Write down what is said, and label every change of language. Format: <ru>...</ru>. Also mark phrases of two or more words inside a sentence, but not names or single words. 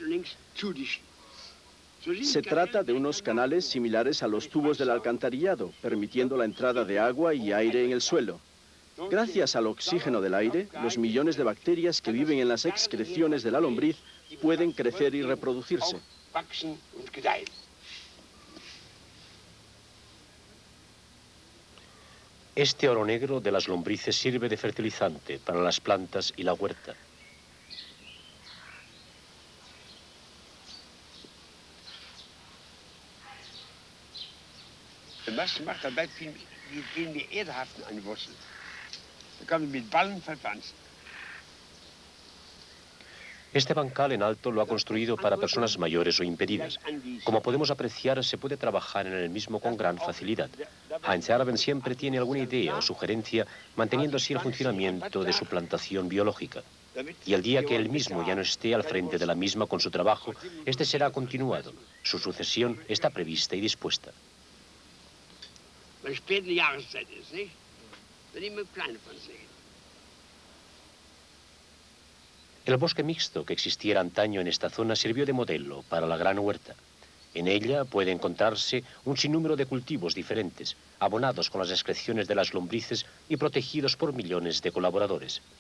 <es>Se trata de unos canales similares a los tubos del alcantarillado, permitiendo la entrada de agua y aire en el suelo. Gracias al oxígeno del aire, los millones de bacterias que viven en las excreciones de la lombriz pueden crecer y reproducirse.</es> <de>wachsen und gedeihen.</de> <es>Este oro negro de las lombrices sirve de fertilizante para las plantas y la huerta.</es> <de>Was macht dabei viel mehr Erdhaften an die Wurzel. Da kann man mit Ballen verpflanzen.</de> <es>Este bancal en alto lo ha construido para personas mayores o impedidas. Como podemos apreciar, se puede trabajar en el mismo con gran facilidad. Heinz Erben siempre tiene alguna idea o sugerencia, manteniendo así el funcionamiento de su plantación biológica. Y el día que él mismo ya no esté al frente de la misma con su trabajo, este será continuado. Su sucesión está prevista y dispuesta.</es> <de>Weil spät in der Jahreszeit ist, nicht? Dann immer kleine Pflanzen.</de> <es>El bosque mixto que existiera antaño en esta zona sirvió de modelo para la gran huerta. En ella puede encontrarse un sinnúmero de cultivos diferentes, abonados con las excreciones de las lombrices y protegidos por millones de colaboradores.</es>